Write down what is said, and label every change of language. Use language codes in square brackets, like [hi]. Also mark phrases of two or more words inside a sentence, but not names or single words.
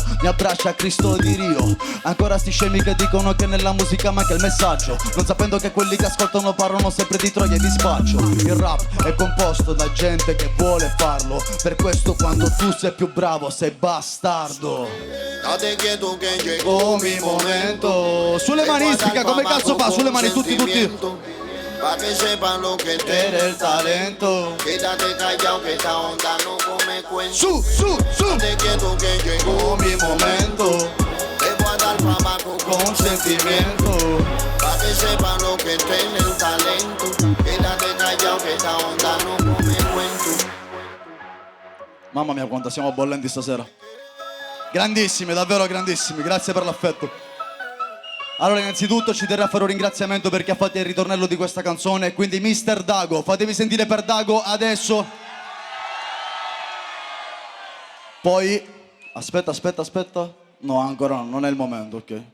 [it] Mi abbraccia Cristo di Rio. Ancora sti scemi che dicono che nella musica manca il messaggio, non sapendo che quelli che ascoltano parlano sempre di troia e di spaccio. Il rap è composto da gente che vuole farlo, per questo quando tu sei più bravo sei bastardo. [es] Date quieto che llegó mi momento. [it] Sulle mani Ispica, come cazzo fa? Sulle mani tutti. [es] Pa' que sepan lo que Eres el talento. Quédate callado que esta onda no come cuento. [it] Su. [es] Date quieto que llegó mi momento. Te voy a dar fama con sentimiento. Pa' que sepan lo que tiene el talento. Quédate callado que esta onda no come cuento. [it] Mamma mia quanto siamo bollenti stasera. Grandissimi, davvero grandissimi, grazie per l'affetto. Allora innanzitutto ci terrei a fare un ringraziamento perché ha fatto il ritornello di questa canzone, quindi Mr. Dago, fatevi sentire per Dago adesso. Poi, aspetta, no ancora no, non è il momento, ok?